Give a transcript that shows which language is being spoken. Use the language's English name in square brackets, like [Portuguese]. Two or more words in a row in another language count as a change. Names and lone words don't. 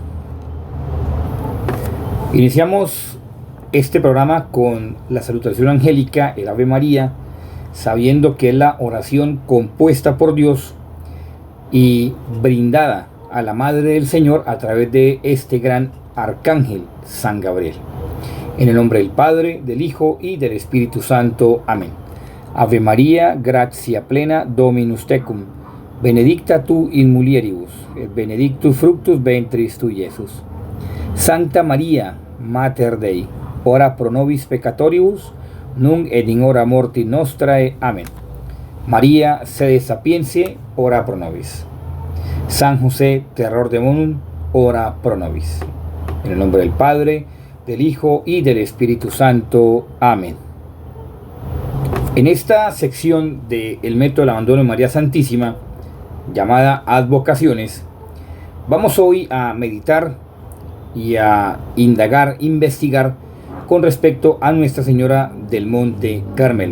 [Spanish] Iniciamos este programa con la salutación angélica, el Ave María, sabiendo que es la oración compuesta por Dios y brindada a la Madre del Señor a través de este gran arcángel, San Gabriel. En el nombre del Padre, del Hijo y del Espíritu Santo. Amén. [Latin] Ave María, gratia plena, Dominus tecum, benedicta tu in mulieribus, et benedictus fructus ventris tui, Iesus. Santa María, Mater Dei, ora pro nobis peccatoribus, nunc et in hora mortis nostrae. [Spanish] Amén. [Latin] María, sede sapientiae, ora pro nobis. San José, terror demonum, ora pro nobis. [Spanish] En el nombre del Padre, del Hijo y del Espíritu Santo. Amén. En esta sección de El Método del Abandono en María Santísima, llamada Advocaciones, vamos hoy a meditar y a indagar, investigar con respecto a Nuestra Señora del Monte Carmelo.